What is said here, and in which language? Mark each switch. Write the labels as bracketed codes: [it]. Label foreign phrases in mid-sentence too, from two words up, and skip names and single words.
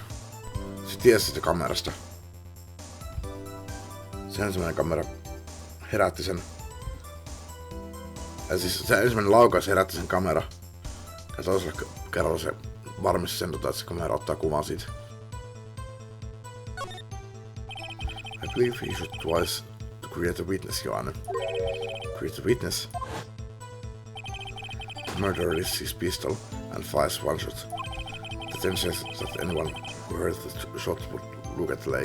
[fi] Se tiesi sitä kamerasta. Se ensimmäinen kamera herätti sen. Ja siis se ensimmäinen laukaus herätti sen kamera. Ja toisella kerralla se varmisti sen, että se kamera ottaa kuvan siitä. [en] I believe he should twice to create a witness, Joanne. Create a witness? The murderer lifts his pistol and fires one shot. That then says that anyone who heard the shot would look at the lake.